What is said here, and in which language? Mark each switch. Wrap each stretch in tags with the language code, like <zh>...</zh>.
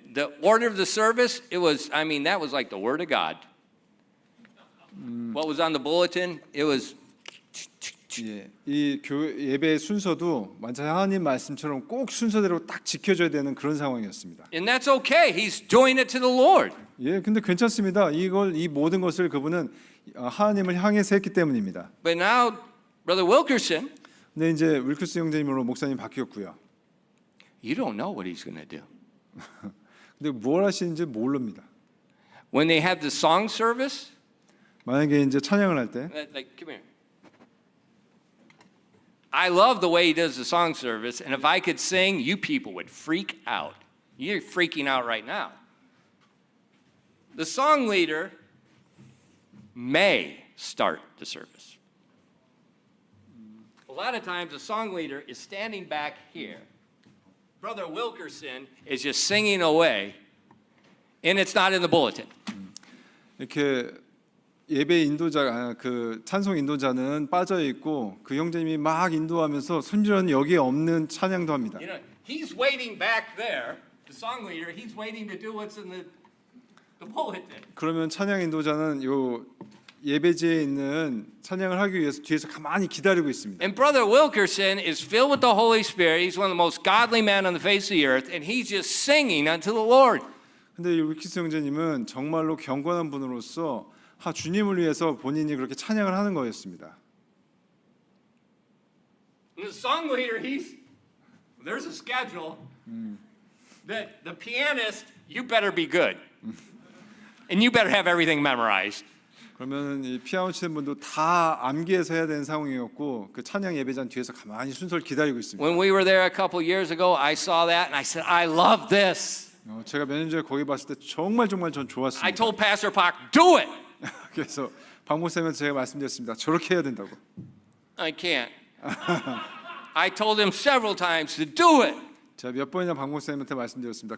<en>The order of the service, it was, I mean, that was like the Word of God. What was on the bulletin? It was.</en> <ko>이 예배의 순서도 완전 하나님 말씀처럼 꼭 순서대로 딱 지켜져야 되는 그런 상황이었습니다.</ko> <en>And that's okay. He's doing it to the Lord.</en> <ko>근데 괜찮습니다. 이 모든 것을 그분은 하나님을 향해서 했기 때문입니다.</ko> <en>But now, Brother Wilkerson,</en> <ko>근데 이제 윌크스 형제님으로 목사님 바뀌었고요.</ko> <en>you don't know what he's going to do.</en> <ko>근데 뭘 하시는지 모릅니다.</ko> <en>When they have the song service,</en> <ko>만약에 이제 찬양을 할 때,</ko> <en>like, come here. I love the way he does the song service, and if I could sing, you people would freak out. You're freaking out right now. The song leader may start the service. A lot of times, the song leader is standing back here. Brother Wilkerson is just singing away, and it's not in the bulletin.</en> <ko>이렇게 예배 인도자 그 찬송 인도자는 빠져 있고 그 형제님이 막 인도하면서 순전히 여기에 없는 찬양도 합니다.</ko> <en>You know, he's waiting back there. The song leader, he's waiting to do what's in the bulletin.</en> <ko>그러면 찬양 인도자는 요 예배지에 있는 찬양을 하기 위해서 뒤에서 가만히 기다리고 있습니다.</ko> <en>And Brother Wilkerson is filled with the Holy Spirit. He's one of the most godly men on the face of the earth, and he's just singing unto the Lord.</en> <ko>근데 이 위키스 형제님은 정말로 경건한 분으로서 주님을 위해서 본인이 그렇게 찬양을 하는 거였습니다.</ko> <en>And the song leader, there's a schedule that the pianist, you better be good. And you better have everything memorized.</en> <ko>그러면 이 피아노 치는 분도 다 암기해서 해야 되는 상황이었고 그 찬양 예배자는 뒤에서 가만히 순서를 기다리고 있습니다.</ko> <en>When we were there a couple years ago, I saw that and I said, I love this.</en> <ko>제가 몇 년 전에 거기 봤을 때 정말 전</ko> <en>I</en> <ko>좋았습니다.</ko> <en>told Pastor Park, do it.</en> <ko>그래서 박 목사님한테 제가 말씀드렸습니다. 저렇게 해야 된다고.</ko> <en>I can't. I told him several times to do it.</en> <ko>제가 몇 번이나 박 목사님한테 말씀드렸습니다.</ko>